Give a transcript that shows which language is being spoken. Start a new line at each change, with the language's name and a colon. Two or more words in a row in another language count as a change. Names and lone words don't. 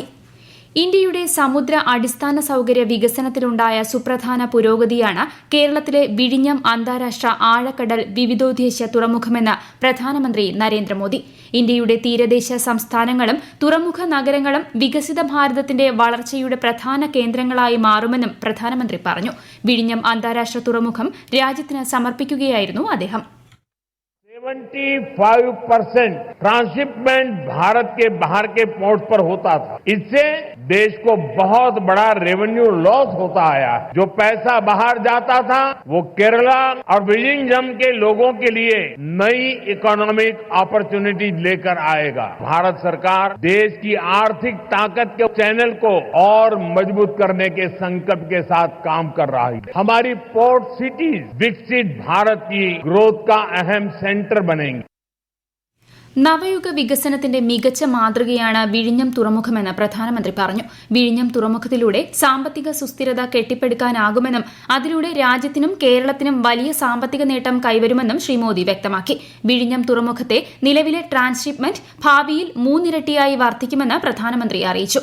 Malayalam: ഇന്ത്യയുടെ സമുദ്ര അടിസ്ഥാന സൌകര്യ വികസനത്തിലുണ്ടായ സുപ്രധാന പുരോഗതിയാണ് കേരളത്തിലെ വിഴിഞ്ഞം അന്താരാഷ്ട്ര ആഴക്കടൽ വിവിധോദ്ദേശ്യ തുറമുഖമെന്ന് പ്രധാനമന്ത്രി നരേന്ദ്രമോദി. ഇന്ത്യയുടെ തീരദേശ സംസ്ഥാനങ്ങളും തുറമുഖ നഗരങ്ങളും വികസിത ഭാരതത്തിന്റെ വളർച്ചയുടെ പ്രധാന കേന്ദ്രങ്ങളായി മാറുമെന്നും പ്രധാനമന്ത്രി പറഞ്ഞു. വിഴിഞ്ഞം അന്താരാഷ്ട്ര തുറമുഖം രാജ്യത്തിന് സമർപ്പിക്കുകയായിരുന്നു അദ്ദേഹം.
Hindi: 75% ट्रांसशिपमेंट भारत के बाहर के पोर्ट पर होता था. इससे देश को बहुत बड़ा
English: revenue loss
Hindi: होता आया. जो पैसा बाहर जाता था वो केरला और विलिंगम के लोगों के लिए नई
English: economic opportunity
Hindi: लेकर आएगा. भारत सरकार देश की आर्थिक ताकत के चैनल को और मजबूत करने के संकल्प के साथ काम कर रहा है. हमारी
English: port cities
Hindi: विकसित भारत की ग्रोथ का अहम सेंटर बनेंगे.
Malayalam: നവയുഗ വികസനത്തിന്റെ മികച്ച മാതൃകയാണ് വിഴിഞ്ഞം തുറമുഖമെന്ന് പ്രധാനമന്ത്രി പറഞ്ഞു. വിഴിഞ്ഞം തുറമുഖത്തിലൂടെ സാമ്പത്തിക സുസ്ഥിരത കെട്ടിപ്പടുക്കാനാകുമെന്നും അതിലൂടെ രാജ്യത്തിനും കേരളത്തിനും വലിയ സാമ്പത്തിക നേട്ടം കൈവരുമെന്നും ശ്രീ മോദി വ്യക്തമാക്കി. വിഴിഞ്ഞം തുറമുഖത്തെ നിലവിലെ ട്രാൻസ്ഷിപ്മെന്റ് ഭാവിയിൽ 3 ഇരട്ടിയായി വർദ്ധിക്കുമെന്ന് പ്രധാനമന്ത്രി അറിയിച്ചു.